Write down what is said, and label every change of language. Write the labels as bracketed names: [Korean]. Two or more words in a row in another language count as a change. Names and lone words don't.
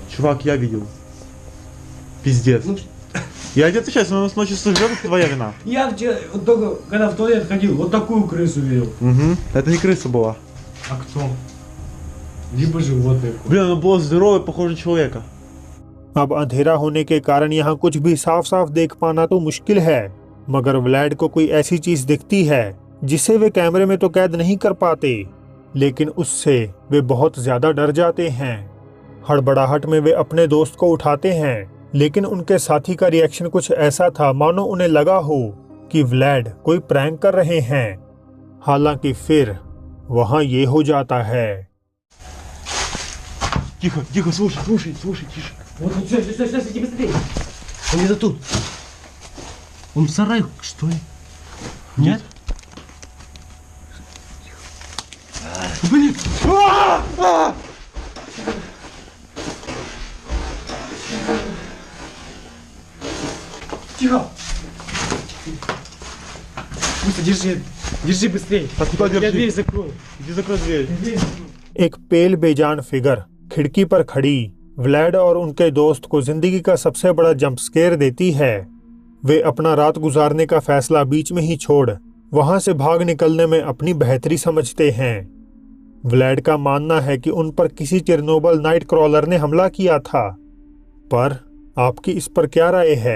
[Russian] Чувак, я видел. Пиздец. Ну, Я тебе отвечаю, если мы с ночи сожрем, это твоя вина. я вчера, вот только когда в туалет ходил, вот такую крысу видел. Угу. Это не крыса была. А кто? Либо животное. Блин, она была здоровая, похожа на человека. [Hindi] अब अंधेरा होने के कारण यहाँ कुछ भी साफ साफ देख पाना तो मुश्किल है, मगर व्लैड को कोई ऐसी चीज दिखती है जिसे वे कैमरे में तो कैद नहीं कर पाते, लेकिन उससे वे बहुत ज्यादा डर जाते हैं। हड़बड़ाहट में वे अपने दोस्त को उठाते हैं, लेकिन उनके साथी का रिएक्शन कुछ ऐसा था मानो उन्हें लगा हो कि व्लैड कोई प्रैंक कर रहे हैं। हालांकि फिर वहां ये हो जाता है। [Russian] Тихо, тихо, слушай, слушай, слушай, тише. Вот, все, иди быстрее. Он где-то тут. Он в сарае, что ли? Нет? Блин! Тихо! Быстро, держи быстрее. А куда Я держи? дверь закрою. Иди закрой дверь. [Hindi] एक पेल बेजान फिगर खिड़की पर खड़ी व्लैड और उनके दोस्त को जिंदगी का सबसे बड़ा [English] jump scare [Hindi] देती है। वे अपना रात गुजारने का फैसला बीच में ही छोड़ वहां से भाग निकलने में अपनी बेहतरी समझते हैं। व्लैड का मानना है कि उन पर किसी चेरनोबिल [English] night crawler [Hindi] ने हमला किया था, पर आपकी इस पर क्या राय है?